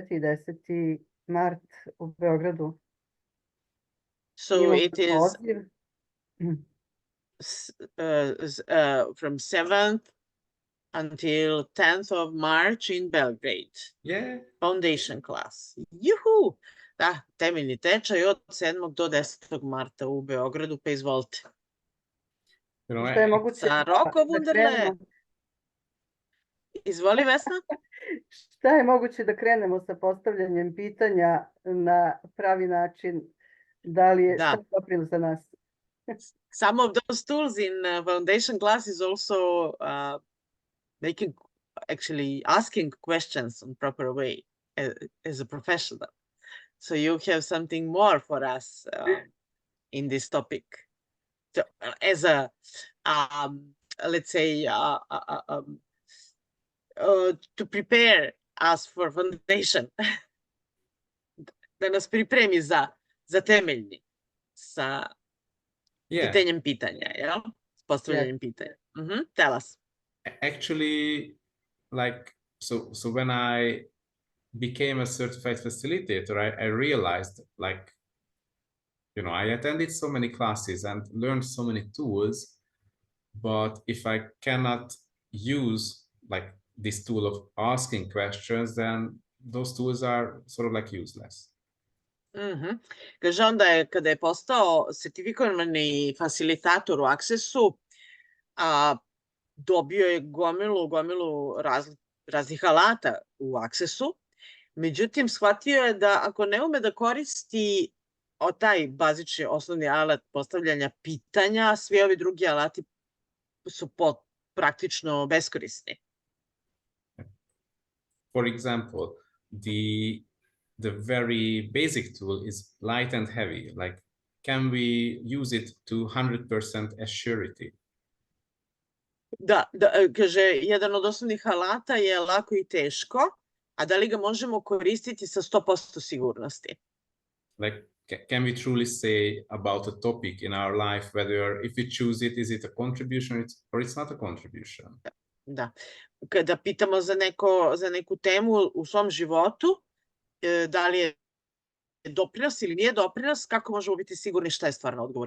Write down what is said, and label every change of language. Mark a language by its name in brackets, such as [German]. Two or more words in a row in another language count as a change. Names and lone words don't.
[Serbian] i 10. mart u Beogradu. [English] So it is [Serbian] poziv. [English] From 7th until 10th of March in Belgrade. Yeah. Foundation class. [Serbian] Juhu! Da, temeljni tečaj od 7. do 10. marta u Beogradu, pa izvolite. Šta je moguće Sa Roko Wunderle. Izvoli, Vesna. Šta je moguće da krenemo sa postavljanjem pitanja na pravi način? Da li je šta doprilo za nas? [English] Some of those tools in foundation class is also actually asking questions in proper way as a professional. So you have something more for us in this topic. So, as a, let's say, to prepare us for foundation. [Serbian] Da nas pripremi za temeljni sa pitanjem pitanja, jel? S postavljanjem pitanja. [English] Tell us. Actually, like, so when I became a certified facilitator, I realized, like, you know, I attended so many classes and learned so many tools, but if I cannot use like this tool of asking questions, then those tools are sort of like useless. [Serbian] Kaže onda kada je postao sertifikovani facilitator u Accessu, dobio je gomilu raznih alata u Accessu, međutim shvatio je da ako ne ume da koristi taj bazični osnovni alat postavljanja pitanja, svi ovi drugi alati su praktično beskorisni. [English] For example, the very basic tool is light and heavy. Like, can we use it to 100% as surety? [Serbian] Da, kaže, jedan od osnovnih alata je lako i teško, a da li ga možemo koristiti sa 100% sigurnosti? [English] Like, can we truly say about a topic in our life, whether if we choose it, is it a contribution or it's not a contribution? [Serbian] Da, kada pitamo za neku temu u svom životu, da li je doprinos ili nije doprinos, kako možemo biti sigurni šta je stvarno odgovor?